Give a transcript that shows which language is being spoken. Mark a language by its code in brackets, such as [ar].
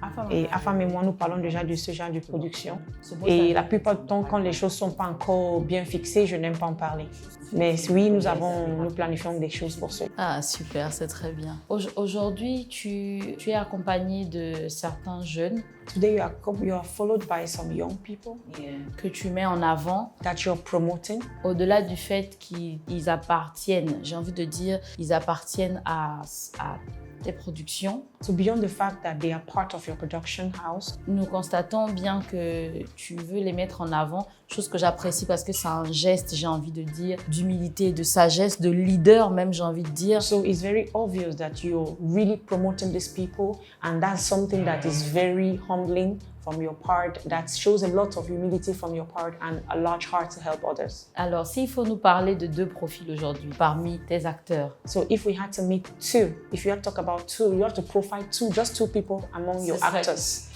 [fr] Et Afam et moi, nous parlons déjà de ce genre de production. Et la plupart du temps, quand les choses ne sont pas encore bien fixées, je n'aime pas en parler. Mais oui, nous planifions des choses pour cela. Ah, super, c'est très bien. Aujourd'hui, tu es accompagné de certains jeunes. [en] Today, you are followed by some young people [fr] que tu mets en avant. [en] That you're promoting. [fr] Au-delà du fait qu'ils appartiennent, j'ai envie de dire, ils appartiennent à tes productions. [en] So beyond the fact that they are part of your production house, [fr] nous constatons bien que tu veux les mettre en avant, chose que j'apprécie parce que c'est un geste, j'ai envie de dire, d'humilité, de sagesse, de leader même, j'ai envie de dire. [en] So it's very obvious that you're really promoting these people, and that's something that is very humbling from your part, that shows a lot of humility from your part and a large heart to help others. [fr] Alors, s'il faut nous parler de deux profils aujourd'hui parmi tes acteurs. [en] So if we had to meet two, if you had to talk about two, you have to profile just two people among your actors.